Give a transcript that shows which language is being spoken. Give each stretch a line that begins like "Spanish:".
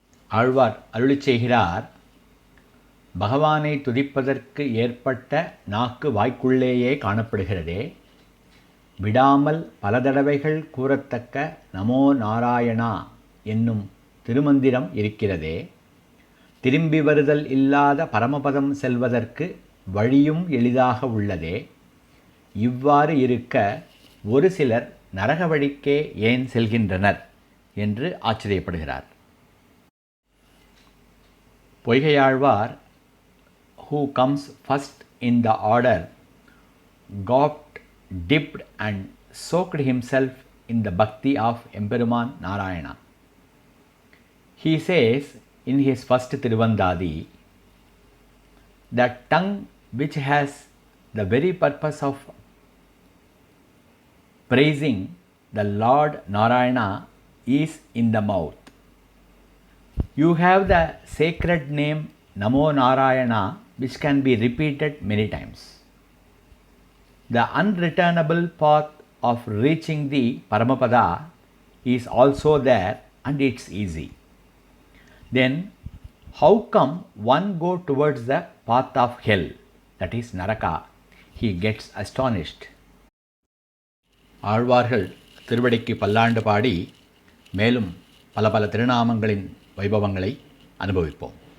Tamil: ஆழ்வார் அருளிச் செய்கிறார், பகவானை துதிப்பதற்கு ஏற்பட்ட நாக்கு வாய்க்குள்ளேயே காணப்படுகிறதே, விடாமல் பல தடவைகள் கூறத்தக்க நமோ நாராயணா என்னும் திருமந்திரம் இருக்கிறதே, திரும்பி வருதல் இல்லாத பரமபதம் செல்வதற்கு வழியும் எளிதாக உள்ளதே, இவ்வாறு இருக்க ஒரு சிலர் நரக வழிக்கே ஏன் செல்கின்றனர் என்று ஆச்சரியப்படுகிறார்.
English: Poigai Alvar, who comes first in the order, gulped, dipped and soaked himself in the bhakti of Emperuman Narayana. He says in his first Tiruvandadi, the tongue which has the very purpose of praising the Lord Narayana is in the mouth. You have the sacred name Namo Narayana which can be repeated many times. The unreturnable path of reaching the Paramapada is also there and it's easy. Then How come one go towards the path of hell, that is Naraka? He gets astonished.
Tamil: ஆழ்வார்கள் திருவடிக்கு பல்லாண்டு பாடி மேலும் பல பல திருநாமங்களின் வைபவங்களை அனுபவிப்போம்.